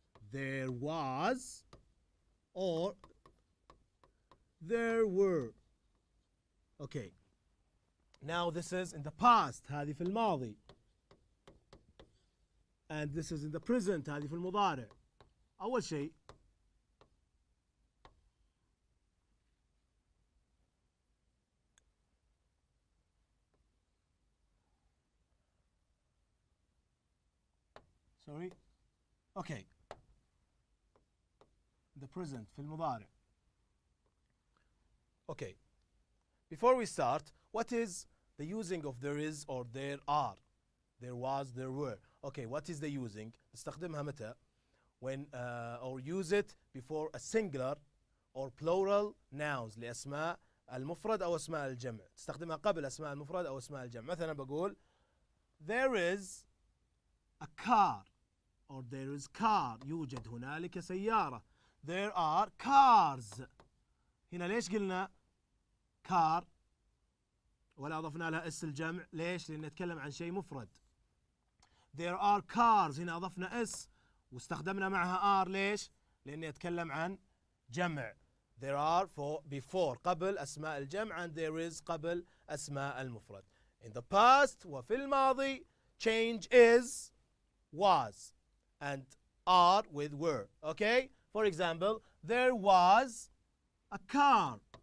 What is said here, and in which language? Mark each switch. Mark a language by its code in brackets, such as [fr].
[en] There was or there were. Okay. Now this is in the past. [ar] هذه في الماضي. [en] And this is in the present. [ar] هذه في المضارع. أول شيء sorry. [en] Okay. The present [ar] في المضارع. [en] Okay. Before we start, what is the using of there is or there are? There was, there were. Okay, what is the using? [ar] نستخدمها متى? [en] When or use it before a singular or plural nouns [ar] لأسماء المفرد أو أسماء الجمع. تستخدمها قبل أسماء المفرد أو أسماء الجمع. مثلا بقول [en] there is a car or there is car. [ar] يوجد هنالك سيارة. [en] There are cars. [ar] هنا ليش قلنا car ولا أضفنا لها اس الجمع؟ ليش؟ لأن نتكلم عن شيء مفرد. [en] There are cars. [ar] هنا أضفنا اس واستخدمنا معها are. ليش؟ لأن يتكلم عن جمع. [en] There are for before [ar] قبل أسماء الجمع [en] and there is [ar] قبل أسماء المفرد. [en] In the past [ar] وفي الماضي [en] change is was and are with were. Okay? For example, there was a car.